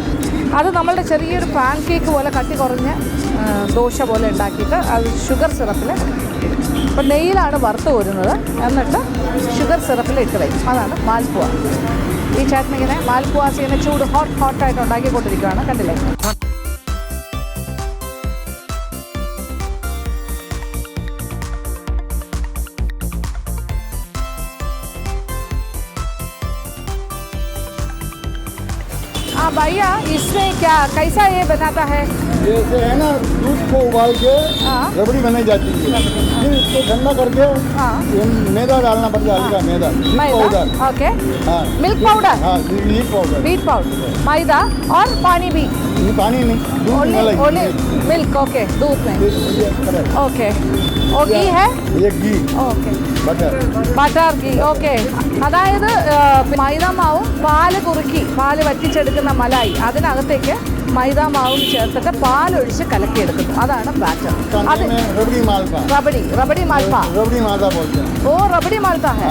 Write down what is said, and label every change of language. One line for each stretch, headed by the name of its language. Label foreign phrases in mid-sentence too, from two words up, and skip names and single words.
Malayalam: അത് നമ്മളുടെ ചെറിയൊരു പാൻ കേക്ക് പോലെ കട്ടി കുറഞ്ഞ ദോശ പോലെ ഉണ്ടാക്കിയിട്ട് അത്
English: sugar syrup,
Malayalam: അപ്പോൾ നെയ്യിലാണ് വറുത്ത് കോരുന്നത്, എന്നിട്ട്
English: sugar syrup
Malayalam: ഇട്ട് വയ്ക്കും. അതാണ് മാൽപുവ. ഈ ചേട്ടൻ ഇങ്ങനെ മാൽപുവാസ് ഇങ്ങനെ ചൂട് ഹോട്ടായിട്ട് ഉണ്ടാക്കിക്കൊണ്ടിരിക്കുകയാണ്, കണ്ടില്ലേ.
Hindi: भैया इसमें क्या कैसा ये बनाता है? जैसे है ना, दूध को उबाल के रबड़ी बनाई जाती है, फिर इसको ठंडा करके मैदा डालना पड़ता है, हल्का मैदा, पाउडर,
English: okay, milk powder, wheat powder,
Hindi: मैदा और पानी भी? पानी नहीं,
English: only milk, okay,
Hindi: दूध में,
English: okay.
Hindi: और घी है? ये घी, ओके,
Malayalam: ബട്ടർ ഗീ, ഓക്കെ. അതായത് മൈദാമാവും പാല് കുറുക്കി, പാല് വറ്റിച്ചെടുക്കുന്ന മലായി, അതിനകത്തേക്ക് മൈദാമാവും ചേർത്തിട്ട് പാലൊഴിച്ച് കലക്കിയെടുക്കുന്നു. അതാണ് ബാറ്റർ. അത് റബഡി മാൽപ്പ. ഓ, റബഡി മാൽപ്പ ഹെ.